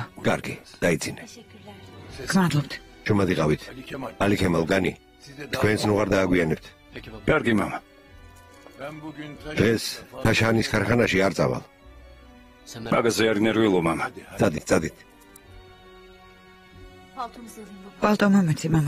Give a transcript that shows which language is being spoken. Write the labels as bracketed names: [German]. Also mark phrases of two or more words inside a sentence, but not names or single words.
[Georgian] კარგი, დაიძინე. გმადლობთ. ჩუმადიყავით. ალი ქემალ განი. თქვენს ნუ არ დააგვიანებთ. კარგი მამა. დღეს ფაშანის ქარხანაში არ წავალ. მაგაზე არ ნერვიულო მამა. წადით. [Turkish] Paltomuzu alayım baba. [Georgian] პალტო მომეცი მამა.